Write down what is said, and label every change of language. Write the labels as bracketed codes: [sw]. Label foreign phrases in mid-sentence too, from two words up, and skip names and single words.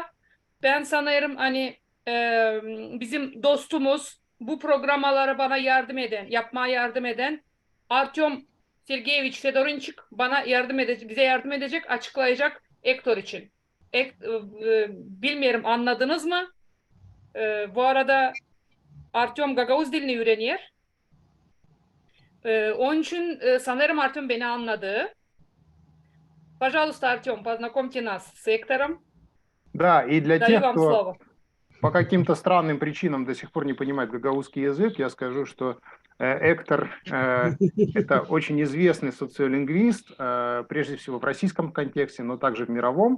[tr] Ben sanırım hani bizim dostumuz, bu programalara bana yapmaya yardım eden Artyom Sergeyevich Fedorinchik bize yardım edecek, açıklayacak Hector için. Bilmiyorum anladınız mı? Bu arada Artyom Gagavuz dilini öğreniyor. Onun için sanırım Artyom beni anladı. [ru] Пожалуйста, Артем, познакомьте нас с Хектором. Да, и для Даю тех, вам кто слово. по каким-то странным причинам до сих пор не понимает гагаузский язык, я скажу, что Hector это очень известный социолингвист, прежде всего в российском контексте, но также в мировом.